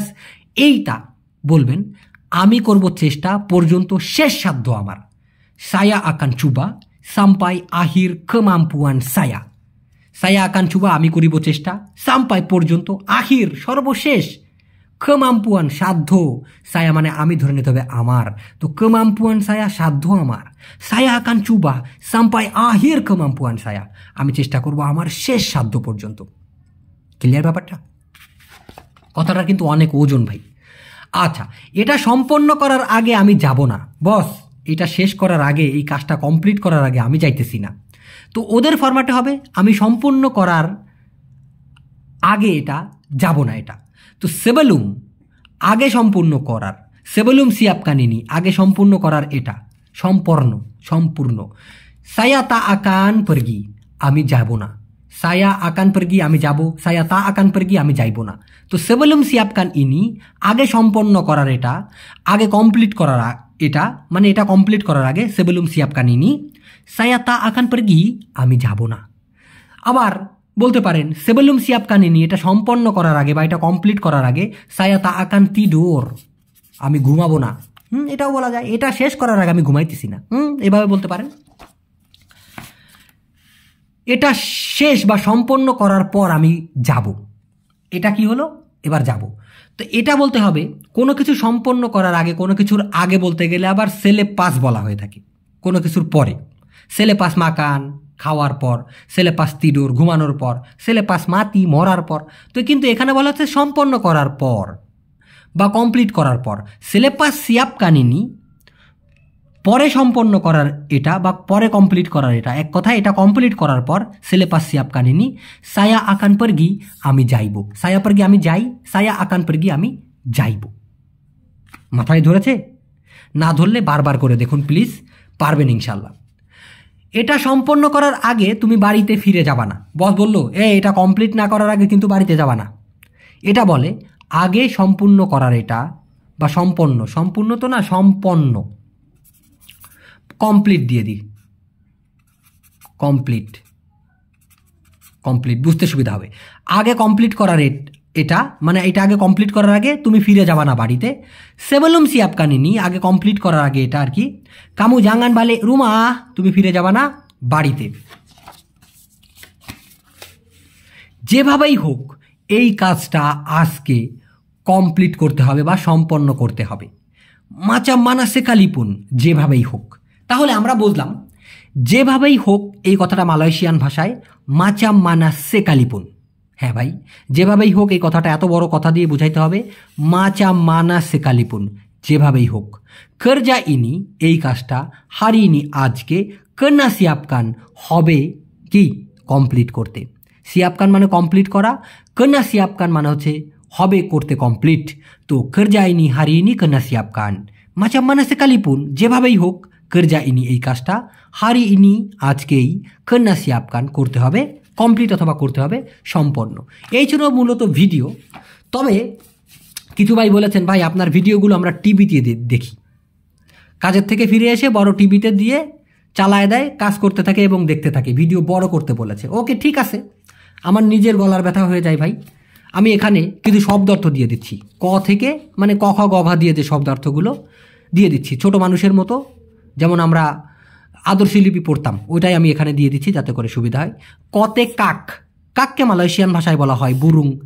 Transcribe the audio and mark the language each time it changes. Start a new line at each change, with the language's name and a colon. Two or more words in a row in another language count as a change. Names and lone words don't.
Bangla: এইটা বলবেন, আমি করব চেষ্টা পর্যন্ত, শেষ সাধ্য আমার।
Malay: saya akan cuba sampai akhir kemampuan saya, saya akan cuba
Bangla: আমি করিব চেষ্টা, সাম্পাই পর্যন্ত, আহির সর্বশেষ, kemampuan সাধ্য saya মানে আমি ধরে নিতে হবে আমার তো
Malay: kemampuan saya
Bangla: সাধ্য আমার
Malay: saya akan coba sampai akhir kemampuan saya
Bangla: আমি চেষ্টা করব আমার শেষ সাধ্য পর্যন্ত ক্লিয়ার ব্যাপারটা কথাটা কিন্তু অনেক ওজন ভাই আচ্ছা এটা সম্পন্ন করার আগে আমি যাব না বস এটা শেষ করার আগে এই কাজটা কমপ্লিট করার আগে আমি যাইতেছি না তো ওদের ফরম্যাটে হবে আমি সম্পূর্ণ করার আগে এটা যাব না এটা তো sebelum আগে সম্পূর্ণ করার
Malay: sebelum siapkan ini
Bangla: আগে সম্পূর্ণ করার এটা সম্পূর্ণ
Malay: saya tak akan pergi
Bangla: আমি যাব না
Malay: saya akan pergi
Bangla: আমি যাব
Malay: saya tak akan pergi
Bangla: আমি যাইব না তো
Malay: sebelum siapkan ini
Bangla: আগে সম্পন্ন করার এটা আগে কমপ্লিট করার এটা মানে এটা কমপ্লিট করার আগে
Malay: sebelum siapkan ini saya tak akan pergi
Bangla: আমি যাব না আবার বলতে পারেন
Malay: sebelum siapkan ini
Bangla: এটা সম্পন্ন করার আগে বা এটা কমপ্লিট করার আগে
Malay: saya tak akan tidur
Bangla: আমি ঘুমাবো না এটাও বলা যায় এটা শেষ করার আগে আমি ঘুমাইতেছি না এভাবে বলতে পারেন এটা শেষ বা সম্পন্ন করার পর আমি যাব এটা কি হলো এবার যাব তো এটা বলতে হবে কোনো কিছু সম্পন্ন করার আগে কোনো কিছুর আগে বলতে গেলে আবার selepas বলা হয়ে থাকে কোনো কিছুর পরে
Malay: selepas makan
Bangla: খাওয়ার পর
Malay: selepas tidur
Bangla: ঘুমানোর পর
Malay: selepas mati
Bangla: মরার পর তো কিন্তু এখানে বলা হচ্ছে সম্পন্ন করার পর বা কমপ্লিট করার পর selepas
Malay: siapkan ini
Bangla: পরে সম্পন্ন করার এটা বা পরে কমপ্লিট করার এটা এক কথা এটা কমপ্লিট করার পর
Malay: selepas siapkan ini saya akan pergi
Bangla: আমি যাইব
Malay: saya pergi
Bangla: আমি যাই
Malay: saya akan pergi
Bangla: আমি যাইব মাথায় ধরেছে না ধরলে বারবার করে দেখুন প্লিজ পারবেন ইনশাআল্লাহ এটা সম্পন্ন করার আগে তুমি বাড়িতে ফিরে যাবা না বস বললো এটা কমপ্লিট না করার আগে কিন্তু বাড়িতে যাবা না এটা বলে আগে সম্পূর্ণ করার এটা বা সম্পূর্ণ তো না সম্পন্ন কমপ্লিট দিয়ে দিই কমপ্লিট বুঝতে সুবিধা হবে আগে কমপ্লিট করার এটা মানে এটা আগে কমপ্লিট করার আগে তুমি ফিরে যাবা না বাড়িতে
Malay: sebelum siapkan ini
Bangla: আগে কমপ্লিট করার আগে এটা আর কি
Malay: kamu jangan balik rumah
Bangla: তুমি ফিরে যাবা না বাড়িতে যেভাবেই হোক এই কাজটা আজকে কমপ্লিট করতে হবে বা সম্পন্ন করতে হবে
Malay: macam mana sekalipun
Bangla: যেভাবেই হোক তাহলে আমরা বুঝলাম যেভাবেই হোক এই কথাটা মালয়েশিয়ান ভাষায়
Malay: macam mana sekalipun
Bangla: হ্যাঁ ভাই যেভাবেই হোক এই কথাটা এত বড় কথা দিয়ে বুঝাইতে হবে
Malay: macam mana sekalipun
Bangla: যেভাবেই হোক
Malay: kerja ini
Bangla: এই কাজটা
Malay: hari ini
Bangla: আজকে
Malay: kena siapkan
Bangla: হবে কি কমপ্লিট করতে siapkan মানে কমপ্লিট করা
Malay: kena siapkan
Bangla: মানে হচ্ছে হবে করতে কমপ্লিট তো
Malay: kerja ini hari ini kena siapkan macam mana sekalipun
Bangla: যেভাবেই হোক
Malay: kerja ini
Bangla: এই কাজটা
Malay: hari ini
Bangla: আজকেই
Malay: kena siapkan
Bangla: করতে হবে কমপ্লিট অথবা করতে হবে সম্পন্ন এই ছিল মূলত ভিডিও তবে কিছু ভাই বলেছেন ভাই আপনার ভিডিওগুলো আমরা টিভিতে দেখি কাজের থেকে ফিরে এসে বড় টিভিতে দিয়ে চালায় দেয় কাজ করতে থাকে এবং দেখতে থাকে ভিডিও বড় করতে বলেছে ওকে ঠিক আছে আমার নিজের গলার ব্যথা হয়ে যায় ভাই আমি এখানে কিছু শব্দার্থ দিয়ে দিচ্ছি ক থেকে মানে ক খ গ ঘ দিয়ে যে শব্দার্থগুলো দিয়ে দিচ্ছি ছোট মানুষের মতো যেমন আমরা আদর্শী লিপি পড়তাম ওইটাই আমি এখানে দিয়ে দিচ্ছি যাতে করে সুবিধা হয় কতে কাককে মালয়েশিয়ান ভাষায় বলা হয় বুরুং